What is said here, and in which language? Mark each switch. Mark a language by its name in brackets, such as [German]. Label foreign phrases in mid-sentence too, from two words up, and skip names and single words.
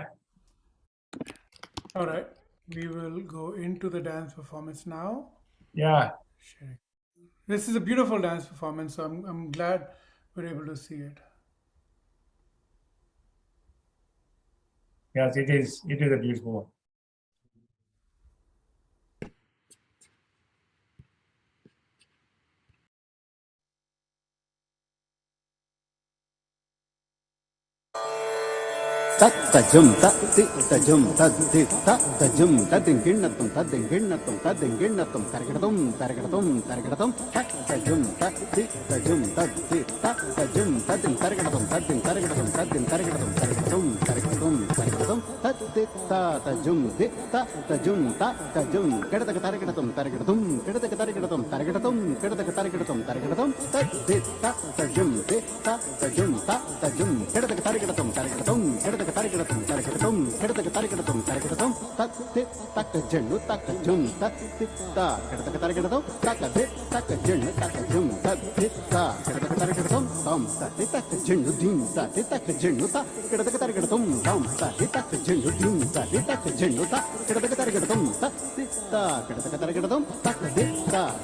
[English] All right. We will go into the dance performance now. Yeah. This is a beautiful dance performance, so I'm glad we're able to see it. Yes, it is. It is a beautiful one. Tajum tati tajum tati tajum tatin ginnatum tarikadatum tajum tati tajum tatin tarikadatum tati ta tajum ta tajum kedaka tarikadatum kedaka tarikadatum tati ta tajum kedaka tarikadatum Tarikadatum, takajum, takajum, tatita, takajum, takajum, tatita, tom, takajum, dim, takajum, takajum, tom, takajum, dim, takajum, takajum, tatita, takajum, takadita,